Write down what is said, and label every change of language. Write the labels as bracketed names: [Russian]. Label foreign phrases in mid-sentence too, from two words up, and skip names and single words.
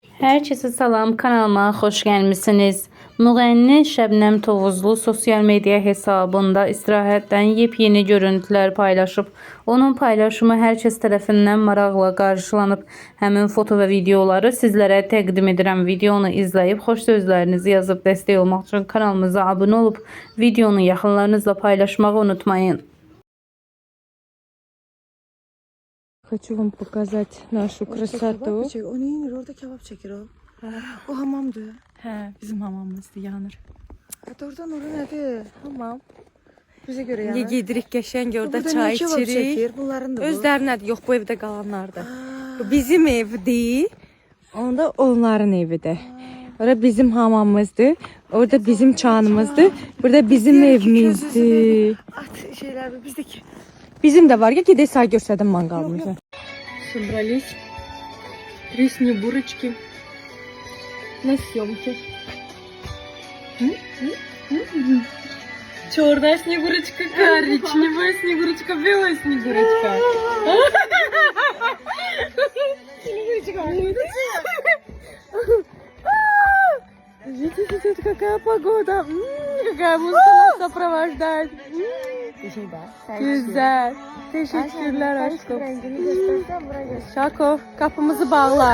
[Turkish] Herkese salam, kanalıma hoş gelmişsiniz. [Azerbaijani] Müğənni Şəbnəm Tovuzlu sosyal medya hesabında istirahətdən yepyeni görüntülər paylaşıb. Onun paylaşımı hər kəs tərəfindən maraqla qarşılanıb. Həmin foto və videoları sizlərə təqdim edirəm. Videonu izləyib xoş sözlərinizi yazıb dəstək olmaq üçün kanalımıza abunə olub videonu yaxınlarınızla paylaşmağı unutmayın. [Russian] Хочу вам показать нашу красоту. [Azerbaijani] O neyinir? Orada kebap çekir o. O hamamdı. Hə, bizim hamamımızdır, yanır. Oradan oraya nədir? Hamam. Bizə görə İndi yanır. gedirik qəşəng orada Burada çay niyə kebab içirik. çəkir? Bunların da bu. Özlərinədir, yox bu evdə qalanlardır. Bu bizim evdir. Onda onların evidir. Orada bizim hamamımızdır. Orada bizim çanımızdır. Burada bizim evimizdir. At şeyler bizdeki. [Turkish] Bizim de var ya, [Azerbaijani] gedək sağ göstərdim mangalımızı. [Russian] Собрались. 3 снегурочки на съемке. Черная снегурочка, коричневая снегурочка, белая снегурочка. Видите, какая погода, какая музыка нас сопровождает. [Turkish] Güzel. Teşekkürler aşkım. Şako, kapımızı bağla.